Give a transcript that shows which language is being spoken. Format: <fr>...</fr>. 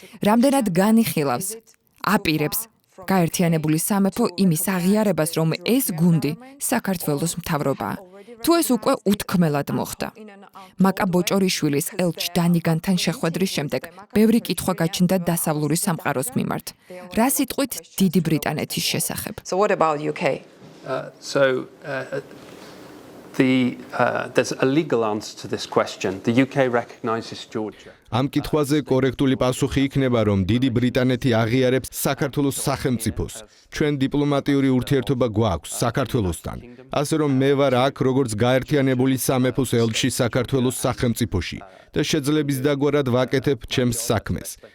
<ka>რამდენად განიხილავს, აპირებს გაერთიანებული სამეფო იმის აღიარებას, რომ ეს გუნდი საქართველოს მთავრობაა. თუ ეს უკვე უთქმელად მოხდა. მაკა ბოჭორიშვილის ელჩ დანიგანთან შეხვედრის შემდეგ ბევრი კითხვა გაჩნდა დასავლური სამყაროს მიმართ. რა სიტყვით დიდი ბრიტანეთის შესახებ?</ka> <en>So what about UK? There's a legal answer to this question. The UK recognizes Georgia.</en> <ka>ამ კითხვაზე კორექტული პასუხი იქნება, რომ დიდი ბრიტანეთი აღიარებს საქართველოს სახელმწიფოს. ჩვენ დიპლომატიური ურთიერთობა გვაქვს საქართველოსთან. ასე რომ მე ვარ აქ როგორც გაერთიანებული სამეფოს ელჩი საქართველოს სახელმწიფოში და შეძლების დაგვარად ვაკეთებ ჩემს საქმეს.</ka>